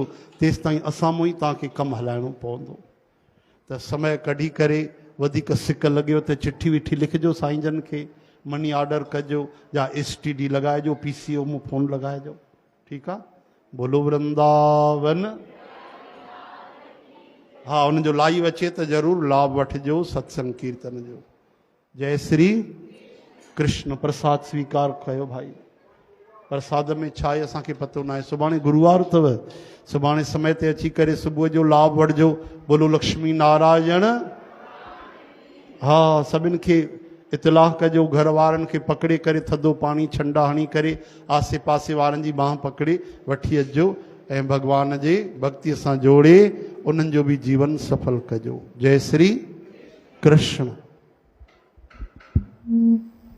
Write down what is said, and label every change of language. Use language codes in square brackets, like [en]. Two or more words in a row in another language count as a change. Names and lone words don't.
[sd] तेसि ताईं असां मूं ई तव्हांखे कमु हलाइणो पवंदो। त समय कढी करे वधीक सिक लॻियो त चिठी विठी लिखिजो साईं जन खे, [en] money order [sd] कजो या STD लॻाइजो, PCO मूं फ़ोन लॻाइजो, ठीकु आहे। बोलो वृंदावन। हा उन जो लाइव अचे त ज़रूरु लाभ वठिजो सत्संग कीर्तन जो। जय श्री कृष्ण। प्रसाद स्वीकार कयो भाई। प्रसाद में छा आहे असांखे पतो न आहे। सुभाणे गुरुवार अथव, सुभाणे समय ते अची करे सुबुह जो लाभ वठिजो। बोलो लक्ष्मी नारायण। हा सभिनि खे इतलाह कजो, घर वारनि खे पकड़े करे थधो पाणी छंडा हणी करे आसे पासे वारनि जी बांह पकड़े वठी अचिजो ऐं भॻवान जे भक्तीअ सां जोड़े उन्हनि जो बि जीवन सफल कजो। जय श्री कृष्ण।